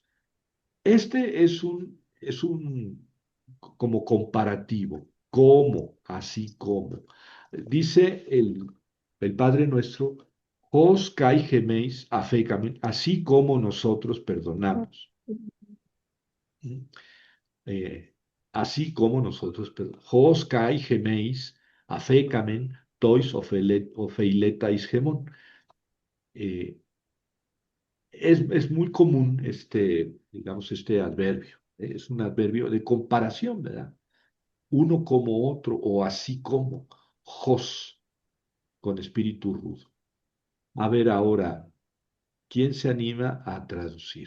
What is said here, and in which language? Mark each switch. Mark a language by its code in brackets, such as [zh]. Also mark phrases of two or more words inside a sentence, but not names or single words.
[es] Este es un como comparativo, como, así como. Dice el Padre Nuestro, [el] ὡς καὶ ἡμεῖς ἀφήκαμεν, [es] así como nosotros perdonamos. ¿Mm? Eh, Así como nosotros perdonamos. [el] ὡς καὶ ἡμεῖς ἀφήκαμεν, τοῖς ὀφειλέταις ἡμῶν. [es] Eh, es muy común digamos, este adverbio. Es un adverbio de comparación, ¿verdad? Uno como otro o así como. Jos, con espíritu rudo. A ver ahora, ¿quién se anima a traducir?